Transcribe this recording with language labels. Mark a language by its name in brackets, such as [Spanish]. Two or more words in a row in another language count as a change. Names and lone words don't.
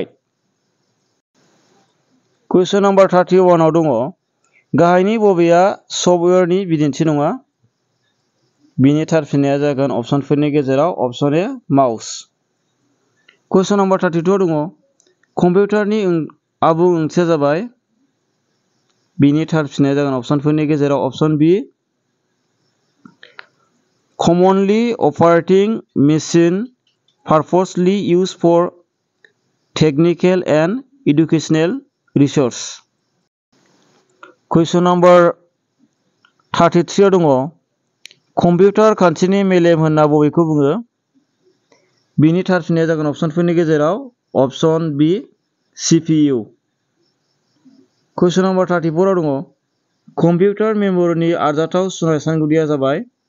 [English] question number [Bodo] 31 आव दङ गाहायनि बबेया सफ्टवेयारनि बिदिन्थि नङा? बिनि थार फिननाया जागोन अपसनफोरनि गेजेराव [English] option A mouse. question number [Bodo] 32 दङ कम्पिउटारनि आबुं ओंथिया जाबाय। बिनि थार फिननाया जागोन अपसनफोरनि गेजेराव [English] option B commonly operating machine purposely used for technical and educational research. question number [Bodo] 33 दङ कम्पिउटार खान्थिनि मेलेम होनना बबेखौ बुङो? बिनि थार फिननाया जागोन अपसनफोरनि गेजेराव [English] option B CPU. question number [Bodo] 34 दङ कम्पिउटार मेमरिनि आरजाथाव सुनायसानगुदिया जाबाय।